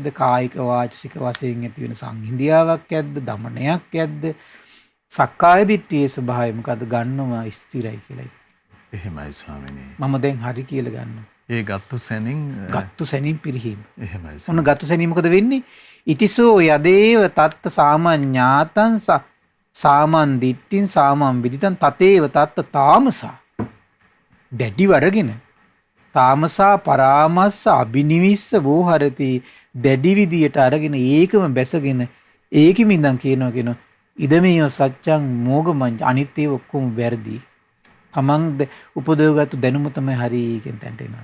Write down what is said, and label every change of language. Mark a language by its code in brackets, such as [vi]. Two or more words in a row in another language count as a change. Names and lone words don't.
[si] කායික වාචික වශයෙන් ඇති වෙන සංහිඳියාවක් ඇද්ද? දමනයක් ඇද්ද? සක්කාය දිට්ඨියේ ස්වභාවය මොකද? ගන්නවා ස්ථිරයි කියලා. එහෙමයි ස්වාමීනි. මම දැන් හරි කියලා ගන්නවා. ඒ ගත්තු සැනින් පිරිහීම. එහෙමයි. ඔන්න ගත්තු සැනින් මොකද වෙන්නේ? [pi] ඉතිසෝ යදේව තත්ත සාමඤ්ඤාතං සාමන් දිට්ඨින් සාමම් විදිතං තතේව තත්ත තාමසා. [si] දැඩිව අරගෙන [pi] තාමසා පරාමස්ස අබිනිවිස්ස වෝහරති. [si] දැඩි විදියට අරගෙන ඒකම බැසගෙන ඒකෙම ඉඳන් කියනවා [pi] ඉදමේව සත්‍යං මෝගමං [si] අනිත් ඒවා ඔක්කොම වැරදි. තමන් උපදවගත්තු දැනුම තමයි හරි කියන තැනට එනවා.